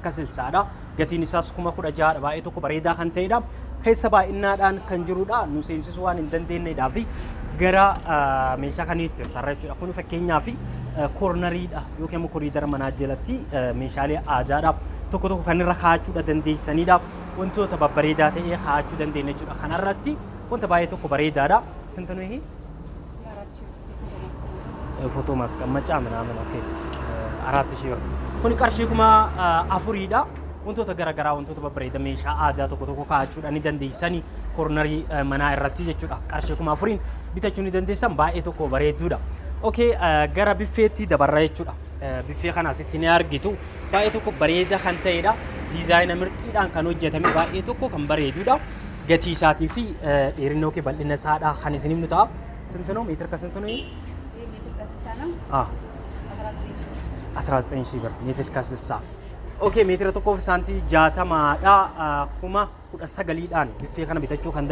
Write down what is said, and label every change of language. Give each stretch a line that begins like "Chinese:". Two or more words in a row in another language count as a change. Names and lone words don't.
Oromo: ka silsaadha gatiin isaas 16,000 baay'ee tokko bareedaa kan ta'edha keessa baay'innaadhaan kan jirudha nu seensisuu waan hin dandeenyeedhaa fi gara meeshaa kaniitti tarra jechuudha kun fakkeenyaa fi koornariidha yookiin immoo koriidara manaa jalatti meeshaalee aadaadha tokko tokko kan irra kaa'achuudha dandeessanidha wantoota babbareedaa ta'ee kaa'achuu dandeenya jechuudha kanarratti wanta baay'ee tokko bareedaadha
Amharic: ስንት ነው ይሄ ፎቶ ማስቀመጫ ምናምን ኦኬ 4000 ብር
Oromo: kun qarshii kuma afuriidha wantoota garaagaraa wantoota babbareeda meeshaa aadaa tokko tokko kaa'achuudha ni dandeessanii koornarii manaa irratti jechuudha qarshii kuma afuriin bitachuu ni dandeessan baay'ee tokko bareeduudha okay gara biffeetti dabarra jechuudha biffee kana asitti ni argitu baay'ee tokko bareeda kan ta'edha dizaayina mirxiidhaan kan hojjetame baay'ee tokko kan bareeduudha gatii isaatii fi dheerina yookiin bal'ina isaadha kan isin himnu ta'a sintano meetira ka sintano meetira 19,000 ብር meetira ka 60 okay meetira tokko fi saantii 60 dha kuma 19 dhaan biffee kana bitachuu kan